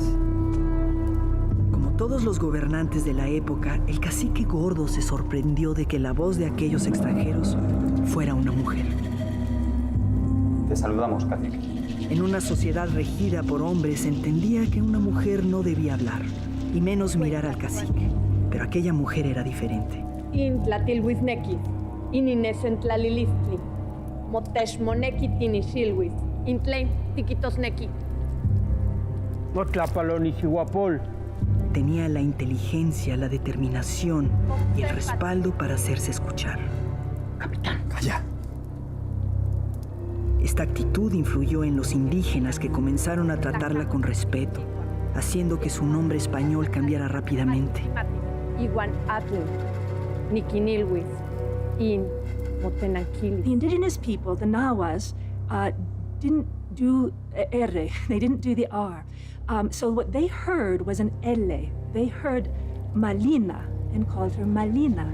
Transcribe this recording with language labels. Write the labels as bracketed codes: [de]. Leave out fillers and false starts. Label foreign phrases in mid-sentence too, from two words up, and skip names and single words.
[es] Como todos los gobernantes de la época, el cacique gordo se sorprendió de que la voz de aquellos extranjeros fuera una mujer. Te saludamos, cacique. En una sociedad regida por hombres, entendía que una mujer no debía hablar, y menos mirar al cacique. Pero aquella mujer era diferente. [nah] Intlatilhuizneki, ininecentlalilistli, motexmoneki tinixilhuis, intlein tiquitosneki. Motlapalonisihuapol. [es] Tenía la inteligencia, la determinación y el respaldo para hacerse escuchar. Capitán, calla. Esta actitud influyó en los indígenas que comenzaron a tratarla con respeto, haciendo que su nombre español cambiara rápidamente. [en] The indigenous people, the Nahuas, didn't do R. They didn't do the R. So what they heard was an L. They heard Malina and called her Malina.